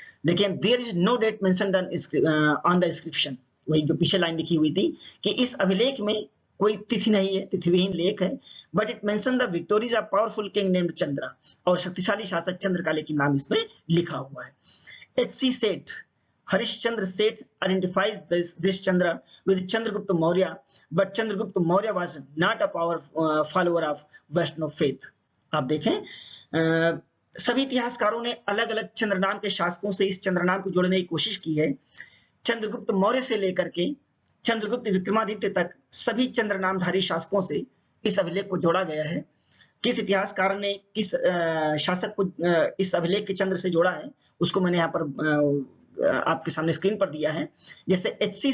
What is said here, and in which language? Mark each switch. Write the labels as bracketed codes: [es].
[en] देखिए, there is no date mentioned on the inscription. [hi] वही जो पीछे लाइन लिखी हुई थी कि इस अभिलेख में कोई तिथि नहीं है, तिथिविहीन लेख है। [en] but it mention the victories of powerful king named Chandra, [hi] और शक्तिशाली शासक चंद्र का लेकिन नाम इसमें लिखा हुआ है। [en] H.C. Seth, Harishchandra Seth identifies this Chandra with Chandragupta Maurya, but Chandragupta Maurya was not a follower of Vaishnav faith. [hi] आप देखें, सभी इतिहासकारों ने अलग अलग चंद्र नाम के शासकों से इस चंद्र नाम को जोड़ने की कोशिश की है। चंद्रगुप्त मौर्य से लेकर के चंद्रगुप्त विक्रमादित्य तक सभी चंद्र नामधारी शासकों से इस अभिलेख को जोड़ा गया है। किस इतिहासकार ने किस शासक को इस अभिलेख के चंद्र से जोड़ा है उसको मैंने यहाँ पर आपके सामने स्क्रीन पर दिया है। जैसे H.C.